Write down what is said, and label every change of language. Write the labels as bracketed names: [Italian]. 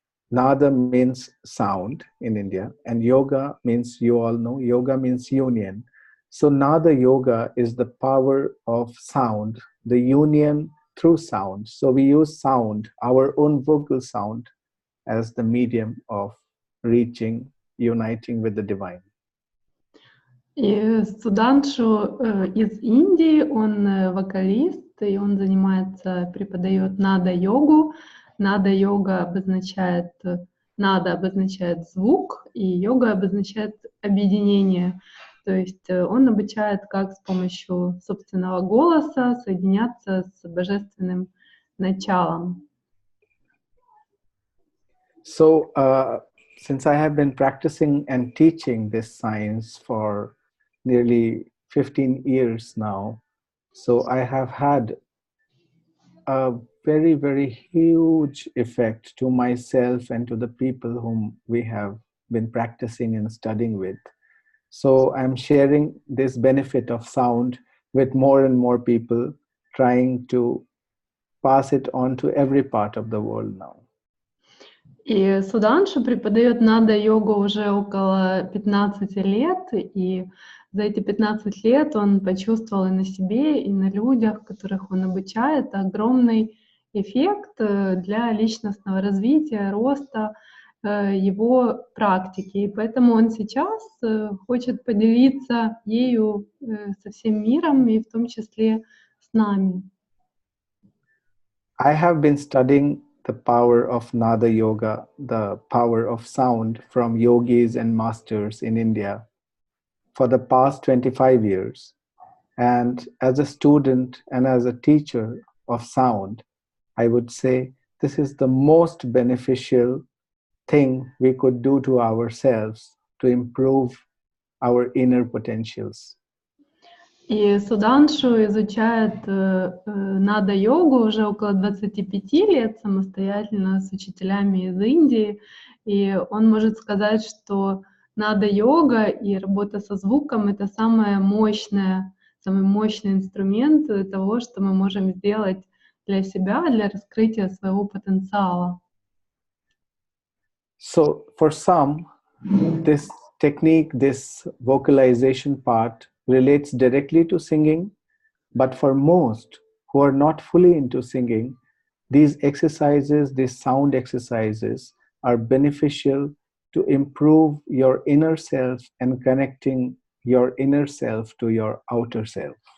[English] Nada means sound in India, and yoga means, you all know, yoga means union. So Nada Yoga is the power of sound, the union through sound. So we use sound, our own vocal sound, as the medium of reaching, uniting with the divine. [Russian] И Судханшу из Индии, он вокалист, и он преподает нада-йогу. Нада-йога обозначает звук, и йога обозначает объединение. То есть он обучает, как с помощью собственного голоса соединяться с божественным началом. [English] So, since I have been practicing and teaching this science for nearly 15 years now, so I have had a very, very huge effect to myself and to the people whom we have been practicing and studying with. So I'm sharing this benefit of sound with more and more people, trying to pass it on to every part of the world now. [Russian] И Судханшу преподает нада-йогу уже около 15 лет, и за эти 15 лет он почувствовал и на себе, и на людях, которых он обучает, огромный эффект для личностного развития, роста его практики. И поэтому он сейчас хочет поделиться ею со всем миром, и в том числе с нами. [English] I have been studying the power of Nada Yoga, the power of sound from yogis and masters in India for the past 25 years. And as a student and as a teacher of sound, I would say this is the most beneficial thing we could do to ourselves to improve our inner potentials. [Russian] И Судханшу изучает нада-йогу уже около 25 лет самостоятельно с учителями из Индии. И он может сказать, что нада-йога и работа со звуком — это самый мощный инструмент того, что мы можем сделать для себя, для раскрытия своего потенциала. [English] So for some, this technique, this vocalization part relates directly to singing, but for most who are not fully into singing, these exercises, these sound exercises are beneficial to improve your inner self and connecting your inner self to your outer self.